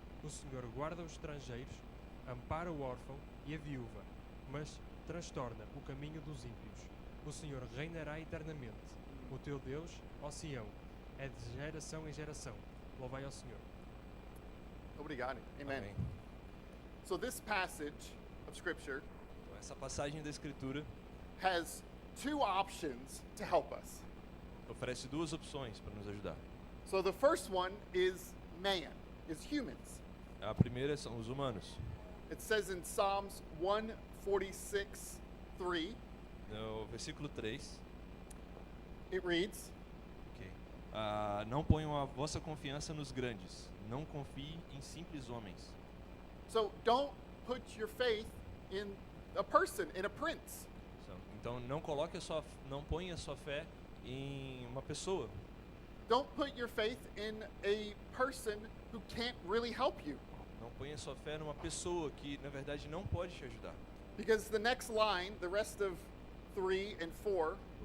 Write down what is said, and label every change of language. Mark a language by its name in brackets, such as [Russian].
[Portuguese] O Senhor guarda os estrangeiros, ampara o órfão e a viúva, mas transtorna o caminho dos ímpios. O Senhor reinará eternamente. O teu Deus, ó Sião, é de geração em geração. Louvai ao Senhor. Obrigado. Amen. Amém. [English] So this passage of Scripture [Portuguese] Então, essa passagem da Escritura [English] has two options to help us. [Portuguese] oferece duas opções para nos ajudar. [English] So the first one is man, is humans. [Portuguese] A primeira são os humanos. [English] It says in Psalms 146:3, [Portuguese] No versículo 3, [English] it reads, [Portuguese] ok, não ponham a vossa confiança nos grandes, não confie em simples homens. [English] so don't put your faith in a person, in a prince. [Portuguese] Então não ponha a sua fé em uma pessoa. [English] Don't put your faith in a person who can't really help you. [Portuguese] Não ponha a sua fé numa pessoa que na verdade não pode te ajudar. [English] Because the next line, the rest of 3 and 4,